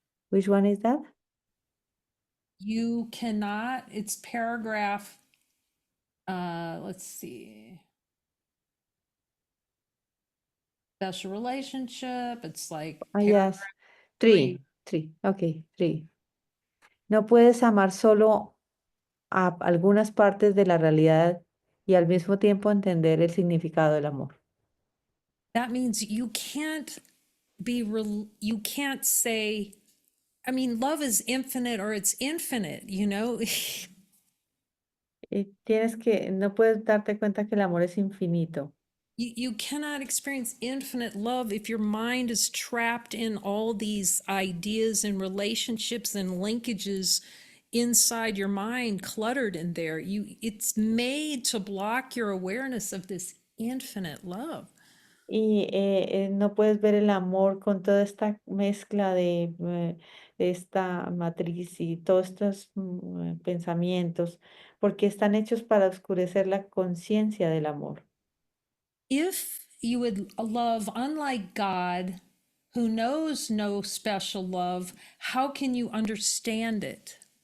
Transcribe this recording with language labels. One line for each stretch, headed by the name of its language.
English: Which one is that? You cannot, it's paragraph, let's see, special relationship, it's like Ah, paragraph yes. 3. Three. Okay, three.
Spanish: No puedes amar solo a algunas partes de la realidad y al mismo tiempo entender el significado del amor.
English: That means you can't you can't say, I mean, love is infinite or it's infinite, you know?
Spanish: No puedes darte cuenta que el amor es infinito.
English: You cannot experience infinite love if your mind is trapped in all these ideas and relationships and linkages inside your mind, cluttered in there. It's made to block your awareness of this infinite love.
Spanish: No puedes ver el amor con toda esta mezcla de esta matriz y todos estos pensamientos, porque están hechos para oscurecer la conciencia del amor.
English: If you would love unlike God, who knows no special love, how can you understand it?